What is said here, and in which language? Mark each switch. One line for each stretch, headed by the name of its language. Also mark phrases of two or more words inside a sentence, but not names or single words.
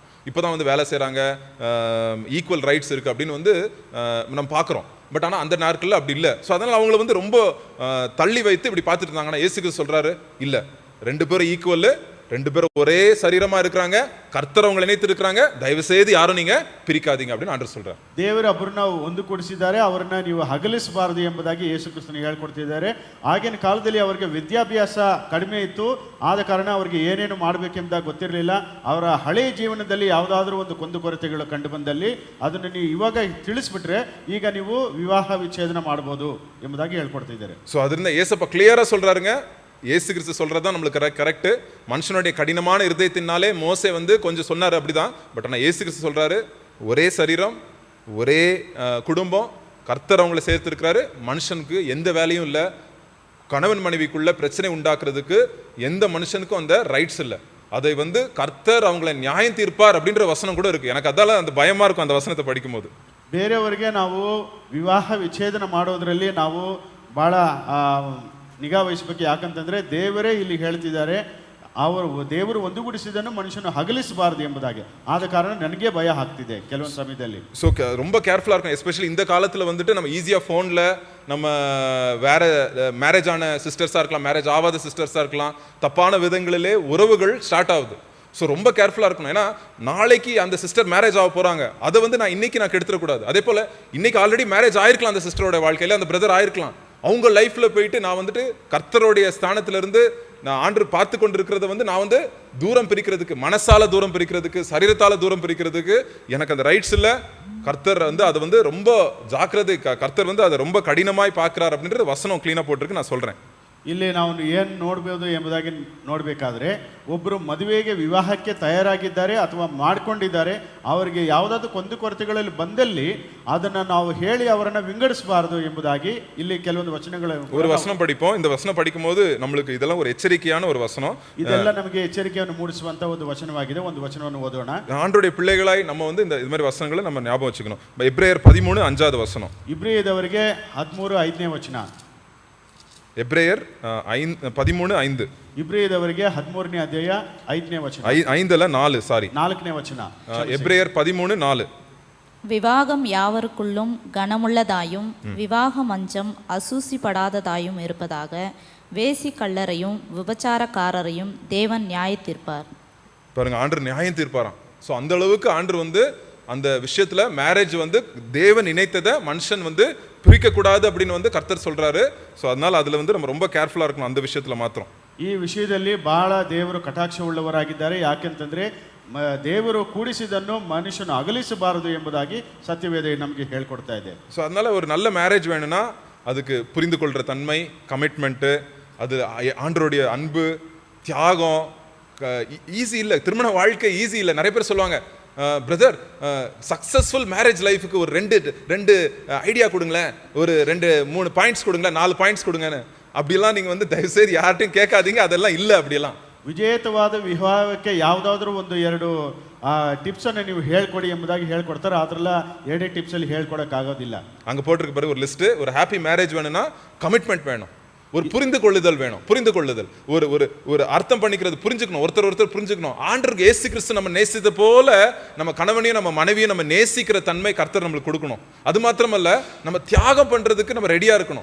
Tamil: இப்போ தான் வந்து வேலை செய்கிறாங்க,
English: equal rights
Tamil: இருக்குது அப்படின்னு வந்து நம்ம பார்க்குறோம். பட் ஆனால் அந்த நாட்களில் அப்படி இல்லை. ஸோ அதனால் அவங்கள வந்து ரொம்ப தள்ளி வைத்து இப்படி பார்த்துட்டு இருந்தாங்கன்னா, இயேசு கிறிஸ்து சொல்கிறாரு, இல்லை, ரெண்டு பேரும் ஈக்குவல், ரெண்டு பேரும் ஒரே சரீரமா இருக்கிறாங்க, கர்த்தர் அவங்களை இணைத்து இருக்கிறாங்க, தயவு செய்து யாரும் நீங்க பிரிக்காதீங்க அப்படின்னு ஆண்டவர் சொல்றார்.
Kannada: ದೇವರು ಒಬ್ಬರನ್ನ ಒಂದುಗೂಡಿಸಿದ್ದಾರೆ, ಅವರನ್ನ ನೀವು ಹಗಲಿಸಬಾರದು ಎಂಬುದಾಗಿ ಯೇಸು ಕ್ರಿಸ್ತನು ಹೇಳ್ಕೊಡ್ತಿದ್ದಾರೆ. ಆಗಿನ ಕಾಲದಲ್ಲಿ ಅವರಿಗೆ ವಿದ್ಯಾಭ್ಯಾಸ ಕಡಿಮೆ ಇತ್ತು, ಆದ ಕಾರಣ ಅವರಿಗೆ ಏನೇನು ಮಾಡಬೇಕೆಂಬುದಾಗಿ ಗೊತ್ತಿರಲಿಲ್ಲ. ಅವರ ಹಳೆಯ ಜೀವನದಲ್ಲಿ ಯಾವುದಾದ್ರೂ ಒಂದು ಕುಂದುಕೊರತೆಗಳು ಕಂಡು ಬಂದಲ್ಲಿ ಅದನ್ನು ನೀವು ಇವಾಗ ತಿಳಿಸ್ಬಿಟ್ರೆ ಈಗ ನೀವು ವಿವಾಹ ವಿಚ್ಛೇದನ ಮಾಡಬಹುದು ಎಂಬುದಾಗಿ ಹೇಳ್ಕೊಡ್ತಿದ್ದಾರೆ.
Tamil: ஸோ அதுல ஏசப்பா கிளியரா சொல்றாருங்க, இயேசு கிறிஸ்து சொல்றதுதான் நம்மளுக்கு கரெக்ட். மனுஷனுடைய கடினமான இருதயத்தினாலே மோசே வந்து கொஞ்சம் சொன்னாரு அப்படிதான். பட் ஆனால் இயேசு கிறிஸ்து சொல்றாரு, ஒரே சரீரம், ஒரே குடும்பம், கர்த்தர் அவங்களை சேர்த்திருக்கிறாரு. மனுஷனுக்கு எந்த வேலையும் இல்லை, கணவன் மனைவிக்குள்ள பிரச்சனை உண்டாக்குறதுக்கு எந்த மனுஷனுக்கும் அந்த ரைட்ஸ் இல்லை. அதை வந்து கர்த்தர் அவங்களை நியாயம் தீர்ப்பார் அப்படின்ற வசனம் கூட இருக்கு. எனக்கு அதால அந்த பயமா இருக்கும் அந்த வசனத்தை படிக்கும் போது.
Kannada: ಬೇರೆಯವರಿಗೆ ನಾವು ವಿವಾಹ ವಿಚ್ಛೇದನ ಮಾಡೋದ್ರಲ್ಲಿ ನಾವು ಭಾಳ ನಿಗಾ ವಹಿಸಬೇಕು. ಯಾಕಂತಂದ್ರೆ ದೇವರೇ ಇಲ್ಲಿ ಹೇಳ್ತಿದ್ದಾರೆ, ದೇವರು ಒಂದುಗೂಡಿಸಿದನ್ನು ಮನುಷ್ಯನು ಹಗಲಿಸಬಾರದು ಎಂಬುದಾಗಿ. ಆದ ಕಾರಣ ನನಗೆ ಭಯ ಆಗ್ತಿದೆ ಕೆಲವೊಂದು ಸಮಯದಲ್ಲಿ.
Tamil: ஸோ ரொம்ப கேர்ஃபுல்லாக இருக்கும். எஸ்பெஷலி இந்த காலத்தில் வந்துட்டு நம்ம ஈஸியாக ஃபோனில் நம்ம வேற மேரேஜ் ஆன சிஸ்டர்ஸாக இருக்கலாம், மேரேஜ் ஆகாத சிஸ்டர்ஸாக இருக்கலாம், தப்பான விதங்களிலே உறவுகள் ஸ்டார்ட் ஆகுது. ஸோ ரொம்ப கேர்ஃபுல்லாக இருக்கணும். ஏன்னா நாளைக்கு அந்த சிஸ்டர் மேரேஜ் ஆக போகிறாங்க, அதை வந்து இன்னைக்கு நான் கெடுத்துடக்கூடாது. அதே போல் இன்னைக்கு
English: already marriage
Tamil: ஆயிருக்கலாம் அந்த சிஸ்டரோட வாழ்க்கையில், அந்த பிரதர் ஆயிருக்கலாம். அவங்க லைஃப்பில் போயிட்டு நான் வந்துட்டு கர்த்தருடைய ஸ்தானத்திலிருந்து நான் ஆண்டவர் பார்த்து கொண்டு இருக்கிறத வந்து நான் வந்து தூரம் பிரிக்கிறதுக்கு, மனசால தூரம் பிரிக்கிறதுக்கு, சரீரத்தால தூரம் பிரிக்கிறதுக்கு எனக்கு அந்த ரைட்ஸ் இல்லை. கர்த்தர் வந்து அதை வந்து ரொம்ப ஜாக்கிரதை, கர்த்தர் வந்து அதை ரொம்ப கடினமாய் பார்க்கிறார் அப்படின்றது வசனம் கிளீனாக போட்டிருக்கு. நான் சொல்கிறேன்.
Kannada: ಇಲ್ಲಿ ನಾವು ಏನು ನೋಡ್ಬೋದು ಎಂಬುದಾಗಿ ನೋಡಬೇಕಾದ್ರೆ, ಒಬ್ಬರು ಮದುವೆಗೆ ವಿವಾಹಕ್ಕೆ ತಯಾರಾಗಿದ್ದಾರೆ ಅಥವಾ ಮಾಡಿಕೊಂಡಿದ್ದಾರೆ, ಅವರಿಗೆ ಯಾವುದಾದ್ರೂ ಕುಂದುಕೊರತೆಗಳಲ್ಲಿ ಬಂದಲ್ಲಿ ಅದನ್ನು ನಾವು ಹೇಳಿ ಅವರನ್ನು ವಿಂಗಡಿಸಬಾರದು ಎಂಬುದಾಗಿ ಇಲ್ಲಿ ಕೆಲವೊಂದು ವಚನಗಳು.
Tamil: ஒரு வசனம் படிப்போம். இந்த வசனம் படிக்கும்போது நம்மளுக்கு இதெல்லாம் ஒரு எச்சரிக்கையான ஒரு வசனம்.
Kannada: ಇದೆಲ್ಲ ನಮಗೆ ಎಚ್ಚರಿಕೆಯನ್ನು ಮೂಡಿಸುವಂತ ಒಂದು ವಚನವಾಗಿದೆ. ಒಂದು ವಚನವನ್ನು ಓದೋಣ.
Tamil: ஆண்டவருடைய பிள்ளைகளாய் நம்ம வந்து இது மாதிரி வசனங்களை நம்ம ஞாபகம் வச்சுக்கணும். எபிரேயர் 13:5 வசனம்.
Kannada: ಇಬ್ರಿಯದವರಿಗೆ 13:5 ವಚನ.
Tamil: எபிரேயர் 13:5.
Kannada: ಇಬ್ರಿಯದವರಿಗೆ 13ನೇ ಅಧ್ಯಾಯ 5ನೇ ವಚನ.
Tamil: 4 சாரி
Kannada: 4ನೇ ವಚನ.
Tamil: எபிரேயர் 13:4. விவாகம் யாவருக்குள்ளும் கனமுள்ளதாயும் விவாக மஞ்சம் அசூசிப்படாததாயும் இருப்பதாக, வேசி கள்ளரையும் விபச்சாரக்காரரையும் தேவன் நியாய தீர்ப்பார். பாருங்க, ஆண்டவர் நியாயம் தீர்ப்பாராம். ஸோ அந்த அளவுக்கு ஆண்டவர் வந்து அந்த விஷயத்துல மேரேஜ் வந்து தேவன் இணைத்ததை மனுஷன் வந்து பிரிக்கக்கூடாது அப்படின்னு வந்து கர்த்தர் சொல்றாரு. ஸோ அதனால அதுல வந்து நம்ம ரொம்ப கேர்ஃபுல்லா இருக்கணும் அந்த விஷயத்துல மாத்திரம்.
Kannada: ಈ ವಿಷಯದಲ್ಲಿ ಬಹಳ ದೇವರು ಕಟಾಕ್ಷ ಉಳ್ಳವರಾಗಿದ್ದಾರೆ. ಯಾಕೆಂತಂದ್ರೆ ದೇವರು ಕೂಡಿಸಿದನ್ನು ಮನುಷ್ಯನು ಅಗಲಿಸಬಾರದು ಎಂಬುದಾಗಿ ಸತ್ಯವೇದ ನಮಗೆ ಹೇಳ್ಕೊಡ್ತಾ ಇದೆ.
Tamil: ஸோ அதனால ஒரு நல்ல மேரேஜ் வேணும்னா அதுக்கு புரிந்து கொள்ற தன்மை, கமிட்மெண்ட்டு, அது ஆண்டவருடைய அன்பு, தியாகம் ஈஸி இல்லை. திருமண வாழ்க்கை ஈஸி இல்லை. நிறைய பேர் சொல்லுவாங்க, பிரதர்
English: successful marriage life
Tamil: ஒரு ரெண்டு ஐடியா கொடுங்களேன், ஒரு 2-3 பாயிண்ட்ஸ் கொடுங்களேன், 4 பாயிண்ட்ஸ் கொடுங்கன்னு. அப்படிலாம் நீங்கள் வந்து தயவுசெய்து யார்ட்டையும் கேட்காதீங்க. அதெல்லாம் இல்லை. அப்படியெல்லாம்
Kannada: ವಿಜೇತವಾದ ವಿವಾಹಕ್ಕೆ ಯಾವುದಾದ್ರೂ ಒಂದು 2 ಟಿಪ್ಸನ್ನು ನೀವು ಹೇಳ್ಕೊಡಿ ಎಂಬುದಾಗಿ ಹೇಳ್ಕೊಡ್ತಾರೆ. ಅದರಲ್ಲ 2 ಟಿಪ್ಸಲ್ಲಿ ಹೇಳ್ಕೊಡೋಕ್ಕಾಗೋದಿಲ್ಲ.
Tamil: அங்கே போட்டிருக்க பாரு ஒரு லிஸ்ட்டு. ஒரு
English: happy marriage
Tamil: வேணும்னா கமிட்மெண்ட் வேணும், ஒரு புரிந்து கொள்ளுதல் வேணும். புரிந்து கொள்ளுதல், ஒரு ஒரு ஒரு அர்த்தம் பண்ணிக்கிறது, புரிஞ்சுக்கணும், ஒருத்தர் புரிஞ்சுக்கணும். ஆண்டவருக்கு இயேசு கிறிஸ்து நம்ம நேசித்த போல நம்ம கணவனையும் நம்ம மனைவியும் நம்ம நேசிக்கிற தன்மை கர்த்தர் நம்மளுக்கு கொடுக்கணும். அது மாத்திரமல்ல, நம்ம தியாகம் பண்றதுக்கு நம்ம ரெடியா இருக்கணும்.